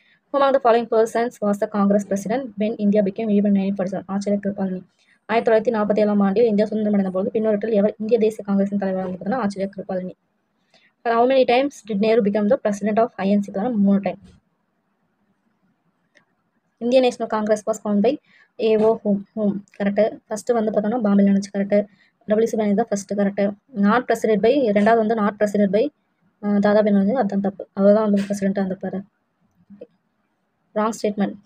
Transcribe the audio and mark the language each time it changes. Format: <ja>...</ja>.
<en>Who among the following persons was the Congress president when India became independent in 1947?</en> <ta>ஆச்சரிய கிருபாலினி. 1947 ஆண்டில் India சுதந்திரம் அடைந்த போது பின்னோட்டத்தில் எவர் இந்திய தேசிய காங்கிரஸின் தலைவர் வந்து பார்த்தீங்கன்னா ஆச்சரிய Kripalani.</ta> <en>How many times did Nehru become the president of INC? 3 time. Indian National Congress was found by A O Hume. Correct.</en> <ta>First வந்து பார்த்தோம்னா பாம்பேல நினச்சி. கரெக்டு. டபிள்யூசி பானர்ஜி தான் first. Correct.</ta> <en>not president by,</en> <ta>ரெண்டாவது வந்து not president by Dadabhai Naoroji, அதுதான் தப்பு. அவர் தான் வந்து பிரசிடென்ட்டாக இருந்திருப்பார்.</ta> <en>Wrong statement.</en>